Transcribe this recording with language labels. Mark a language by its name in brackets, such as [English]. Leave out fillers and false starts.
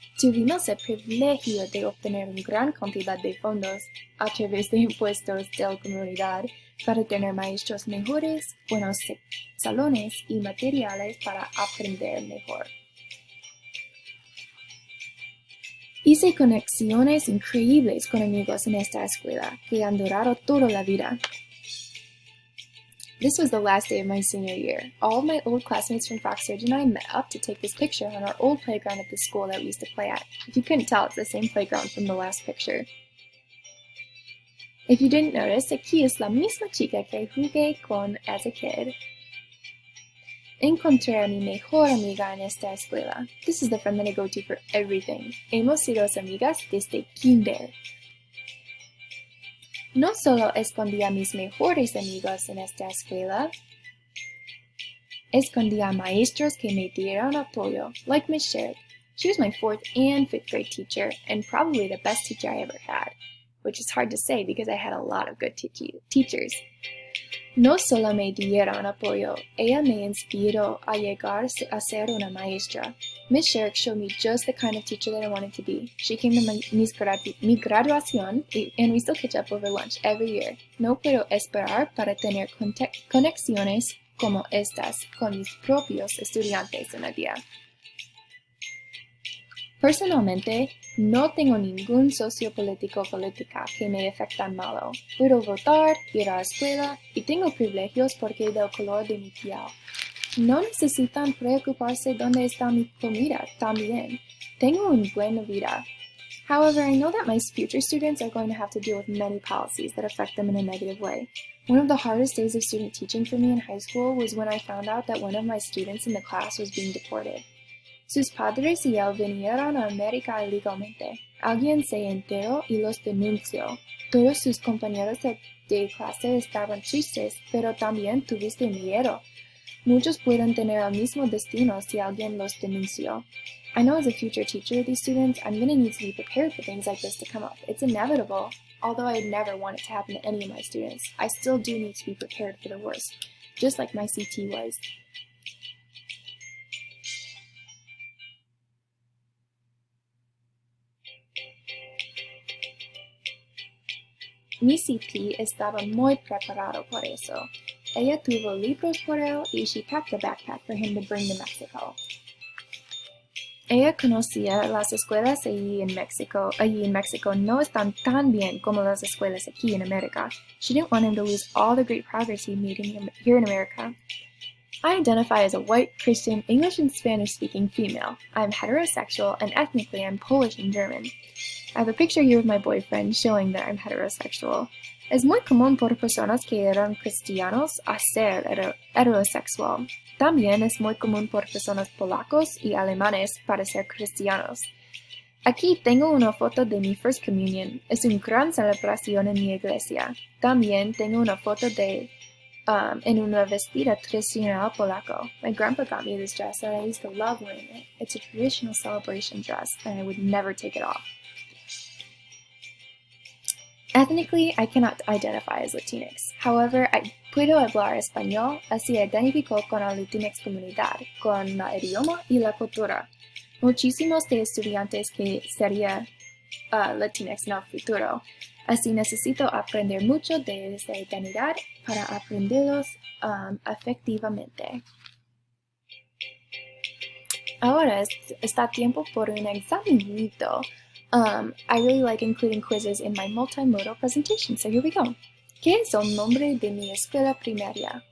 [Spanish] Tuvimos el privilegio de obtener una gran cantidad de fondos a través de impuestos de la comunidad para tener maestros mejores, buenos salones y materiales para aprender mejor. Hice conexiones increíbles con amigos en esta escuela que han durado toda la vida. [English] This was the last day of my senior year. All of my old classmates from Fox Ridge and I met up to take this picture on our old playground at the school that we used to play at. If you couldn't tell, it's the same playground from the last picture. If you didn't notice, [Spanish] aquí es la misma chica que jugué con [English] as a kid. [Spanish] Encontré a mi mejor amiga en esta escuela. [English] This is the friend that I go to for everything. [Spanish] Hemos sido amigas desde kinder. No solo escondí a mis mejores amigos en esta escuela, escondí a maestros que me dieron apoyo, like Miss Sherrick. [English] She was my 4th and 5th grade teacher, and probably the best teacher I ever had, which is hard to say because I had a lot of good teachers. [Spanish] No solo me dieron apoyo, ella me inspiró a llegar a ser una maestra. [English] Miss Sherrick showed me just the kind of teacher that I wanted to be. She came to [Spanish] mi graduación [English] and we still catch up over lunch every year. [Spanish] No puedo esperar para tener conexiones como estas con mis propios estudiantes en el día. Personalmente, no tengo ningún socio política que me afecta malo. Puedo votar, ir a la escuela y tengo privilegios porque del color de mi piel. No necesitan preocuparse dónde está mi comida también. Tengo una buena vida. [English] However, I know that my future students are going to have to deal with many policies that affect them in a negative way. One of the hardest days of student teaching for me in high school was when I found out that one of my students in the class was being deported. [Spanish] Sus padres y él vinieron a América ilegalmente. Alguien se enteró y los denunció. Todos sus compañeros de clase estaban tristes, pero también tuviste miedo. Muchos pueden tener el mismo destino si alguien los denunció. [English] I know as a future teacher of these students, I'm going to need to be prepared for things like this to come up. It's inevitable. Although I never want it to happen to any of my students, I still do need to be prepared for the worst, just like my CT was. [Spanish] Mi CP estaba muy preparado por eso. Ella tuvo libros por él y [English] she packed a backpack for him to bring to Mexico. [Spanish] Ella conocía las escuelas allí en Mexico no están tan bien como las escuelas aquí [English] in America. She didn't want him to lose all the great progress he made here in America. I identify as a white, Christian, English and Spanish-speaking female. I'm heterosexual, and ethnically I'm Polish and German. I have a picture here of my boyfriend showing that I'm heterosexual. [Spanish] Es muy común por personas que eran cristianos a ser heterosexual. También es muy común por personas polacos y alemanes para ser cristianos. Aquí tengo una foto de mi First Communion. Es una gran celebración en mi iglesia. También tengo una foto de en una vestida tradicional polaco. [English] My grandpa got me this dress and I used to love wearing it. It's a traditional celebration dress and I would never take it off. Ethnically, I cannot identify as Latinx. However, I [Spanish] puedo hablar español, así identifico con la Latinx comunidad, con el idioma y la cultura. Muchísimos de estudiantes que serían Latinx en el futuro. Así necesito aprender mucho de esta identidad para aprenderlos efectivamente. Ahora está tiempo por un examenito. [English] I really like including quizzes in my multimodal presentation, so here we go. [Spanish] ¿Qué es el nombre de mi escuela primaria?